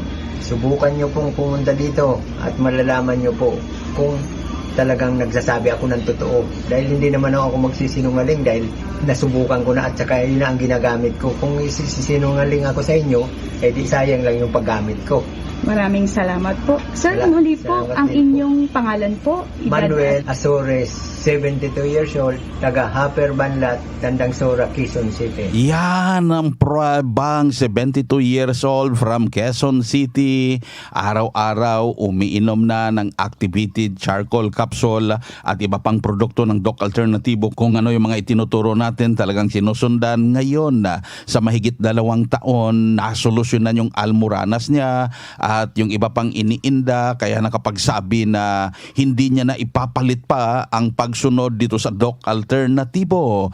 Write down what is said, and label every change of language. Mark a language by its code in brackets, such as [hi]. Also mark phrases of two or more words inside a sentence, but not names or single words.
[tl] Subukan nyo pong pumunta dito at malalaman nyo po kung talagang nagsasabi ako ng totoo. Dahil hindi naman ako magsisinungaling dahil nasubukan ko na at saka yun na ang ginagamit ko. Kung isisinungaling ako sa inyo, di sayang lang yung paggamit ko. Maraming salamat po. Sir, muli po, ang inyong pangalan po? Manuel Azores, [en] 72 years old, [tl] taga Upper Banlat, Dandangsura, Quezon City. Yan ang pruebang [en] 72 years old from Quezon City. [tl] Araw-araw umiinom na ng [en] activated charcoal capsule [tl] at iba pang produkto ng Doc Alternativo. Kung ano yung mga itinuturo natin talagang sinusundan ngayon. Sa mahigit 2 taon, nasolusyonan yung almoranas niya at yung iba pang iniinda, kaya nakapagsabi na hindi niya na ipapalit pa ang pagsunod dito sa Doc Alternativo.